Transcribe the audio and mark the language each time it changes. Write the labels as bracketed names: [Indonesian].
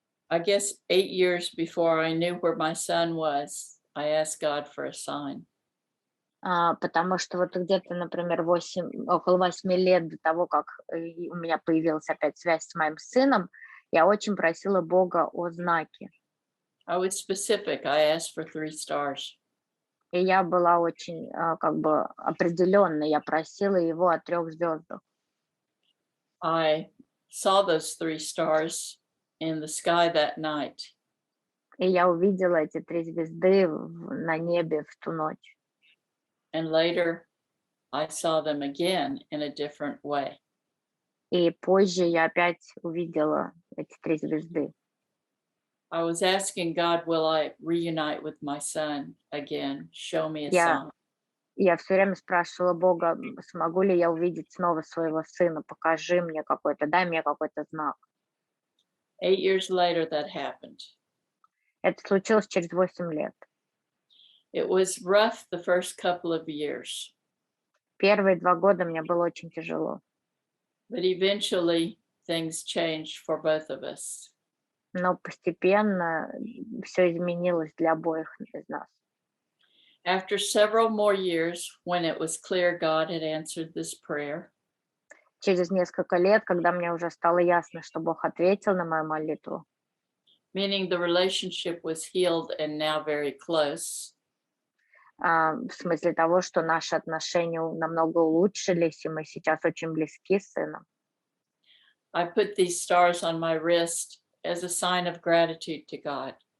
[English] I guess 8 years before I knew where my son was, I asked God for a sign. [Russian] Потому что вот где-то, например, около 8 лет до того, как у меня появилась опять связь с моим сыном, я очень просила Бога о знаке. [English] I was specific. I asked for 3 stars. [Russian] И я была очень как бы определенной. Я просила его о 3 звездах. [English] I saw those 3 stars in the sky that night. [Russian] И я увидела эти 3 звезды на небе в ту ночь. [English] And later, I saw them again in a different way. [Russian] И позже я опять увидела эти 3 звезды. [English] I was asking God, will I reunite with my son again? Show me a sign. [Russian] Я все время спрашивала Бога, смогу ли я увидеть снова своего сына, покажи мне какой-то, дай мне какой-то знак. [English] 8 years later, that happened. [Russian] Это случилось через 8 лет. [English] It was rough the first couple of years, [Russian] Первые 2 года мне было очень тяжело. [English] but eventually things changed for both of us. [Russian] Но постепенно все изменилось для обоих из нас. [English] After several more years, when it was clear God had answered this prayer, [Russian] Через несколько лет, когда мне уже стало ясно, что Бог ответил на мою молитву, [English] meaning the relationship was healed and now very close, [Russian] в смысле того, что наши отношения намного улучшились, и мы сейчас очень близки с сыном. [English] I put these stars on my wrist as a sign of gratitude to God.